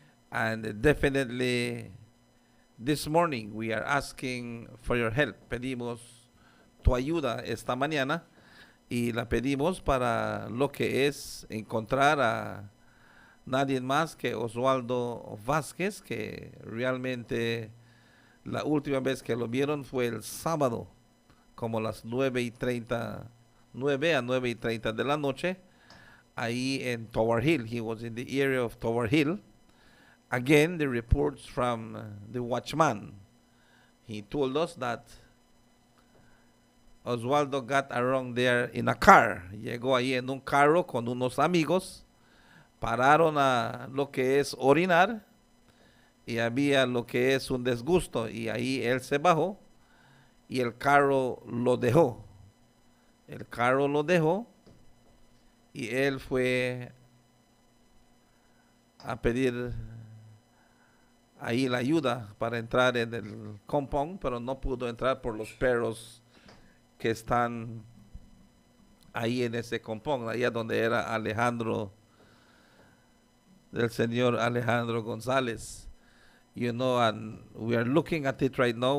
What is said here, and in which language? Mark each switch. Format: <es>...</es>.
<en>And definitely this morning we are asking for your help.</en> <es>Pedimos tu ayuda esta mañana. Y la pedimos para lo que es encontrar a nadie más que Oswaldo Vázquez, que realmente la última vez que lo vieron fue el sábado, como las 9:30 de la noche, ahí en Tower Hill.</es> <en>He was in the area of Tower Hill. Again, the reports from the watchman. He told us that Oswaldo got around there in a car.</en> <es>Llegó ahí en un carro con unos amigos. Pararon a lo que es orinar. Y había lo que es un desgusto. Y ahí él se bajó. y el carro lo dejó. El carro lo dejó y él fue a pedir ahí la ayuda para entrar en el compound, pero no pudo entrar por los perros que están ahí en ese compound, allá donde era Alejandro, del señor Alejandro González.</es> <en>You know, and we are looking at it right now.</en>